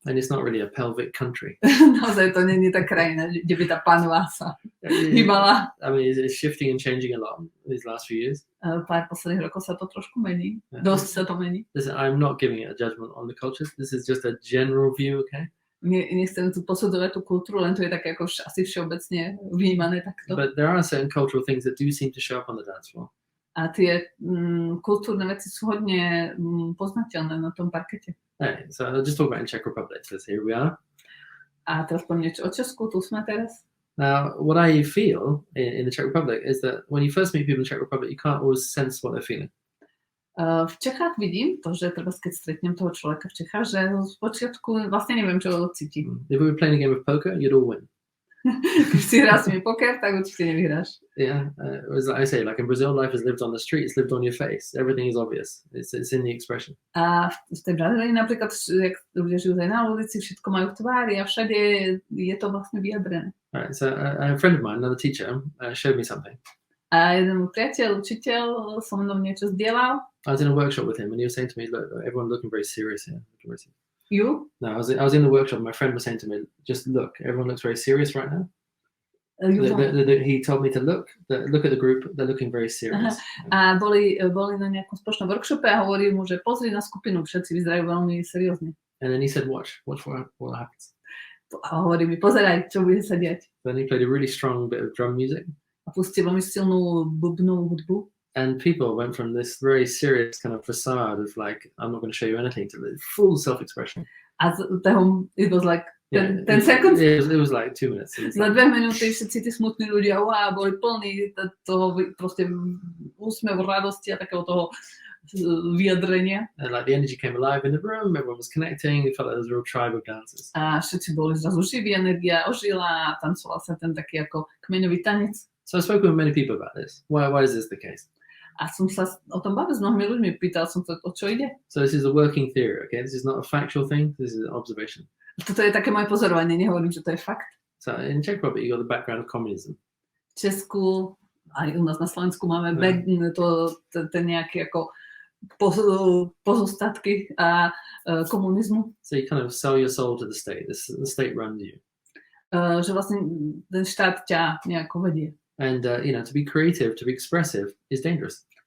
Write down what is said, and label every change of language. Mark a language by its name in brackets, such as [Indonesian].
[English] And it's not really a pelvic country. [Slovak] Naozaj to nie je tá krajina, kde by tá pánva sa hýbala. [English] I mean, it's shifting and changing a lot these last few years. [Slovak] Pár posledných rokov sa to trošku mení. Dosť sa to mení. [English] Listen, I'm not giving it a judgment on the cultures. This is just a general view, okay? [Slovak] Nechcem tu posudovať tú kultúru, len to je také ako asi všeobecne vnímané takto. [English] But there are certain cultural things that do seem to show up on the dance floor. [Slovak] A tie kultúrne veci sú hodne poznateľné na tom parkete. [English] Hey, so I'll just talk about in Czech Republic. So here we are. [Slovak] A teraz poviem niečo o Česku, tu sme teraz. [English] Now, what I feel in the Czech Republic is that when you first meet people in the Czech Republic, you can't always sense what they're feeling. [Slovak] V Čechách vidím to, že treba, keď stretnem toho človeka v Čechách, že z počiatku vlastne neviem, čo cíti. [English] If we were playing a game of poker, you'd all win. [Slovak] Keď si hráš mi poker, tak určite nevyhráš. [English] Yeah, as I say, like in Brazil, life is lived on the street, it's lived on your face. Everything is obvious. It's in the expression. [Slovak] A v tej Brazílii napríklad, jak ľudia žijú aj na ulici, všetko majú v tvári a všade je to vlastne vyjadrené. [English] Right, so a friend of mine, another teacher, showed me something. [Slovak] A jeden môj priateľ, učiteľ, so mnou niečo zdieľal. [English] I was in a workshop with him, and he was saying to me, "Look, everyone's looking very serious here." You? No, I was in the workshop. My friend was saying to me, "Just look, everyone looks very serious right now." He told me to look at the group. They're looking very serious. [Slovak] A boli na nejakom spoločnom workshope a hovorí mu, že pozri na skupinu, všetci vyzerajú veľmi seriózne. [English] And then he said, "Watch what happens." [Slovak] A hovorí mi, pozeraj, čo bude sa diať. [English] Then he played a really strong bit of drum music. [Slovak] A pustil veľmi silnú bubnovú hudbu. [English] And people went from this very serious kind of facade of like, I'm not going to show you anything, to the full self-expression. A it was like 10 seconds? It was like 2 minutes. [Slovak] Za 2 minúty všetci tí smutní ľudia, boli plní toho proste úsmevu, radosti a takého toho vyjadrenia. [English] And like the energy came alive in the room, everyone was connecting, it felt like there was a real tribe of dancers. [Slovak] A všetci boli zrazu živí, energia ožila a tancoval sa ten taký ako kmeňový tanec. [English] So I spoke with many people about this. Why is this the case? [Slovak] A som sa o tom bavil s mnohými ľuďmi, pýtal som sa, o čo ide. [English] So this is a working theory, okay? This is not a factual thing, this is an observation. [Slovak] Toto je také moje pozorovanie, nehovorím, že to je fakt. [English] So in Czech Republic, you got the background of communism. [Slovak] V Česku, aj u nás na Slovensku máme ten nejaký ako pozostatky a komunizmu. [English] So you kind of sell your soul to the state. The state runs you. [Slovak] Že vlastne ten štát ťa nejako vedie. [English] And to be creative, to be expressive is dangerous.